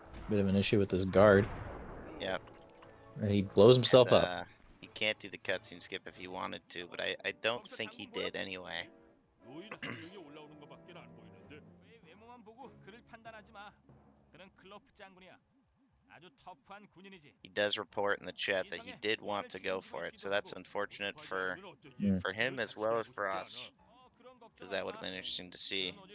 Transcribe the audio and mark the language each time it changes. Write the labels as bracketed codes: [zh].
[en] bit of an issue with this guard. Yep. He blows himself And, up. he can't do the cutscene skip if he wanted to, but I don't think he did anyway. [ko] 노인 한 명이 올라오는 것밖에 안 보이는데. 왜 외모만 보고 그를 판단하지 마. 그는 클로프 장군이야. 아주 터프한 군인이지. [en] He does report in the chat that he did want to go for it, so that's unfortunate for him as well as for us, because that would have been interesting to see.